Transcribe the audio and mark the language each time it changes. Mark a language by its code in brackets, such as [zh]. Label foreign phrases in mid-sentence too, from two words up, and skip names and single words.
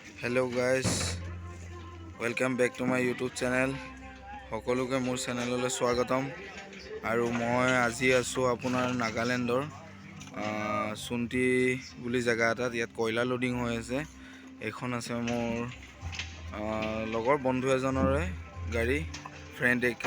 [en] Hello guys, welcome back to my YouTube channel. [as] সকলোকে মোৰ চেনেললৈ স্বাগতম। আৰু মই আজি আছো আপোনাৰ নাগালেণ্ডৰ সুন্তি বুলি জায়গা এটাত। ইয়াত কয়লা লোডিং হৈ আছে। এখন আছে মোৰ লগৰ বন্ধু এজনৰে গাড়ী, ফ্ৰেণ্ড একা।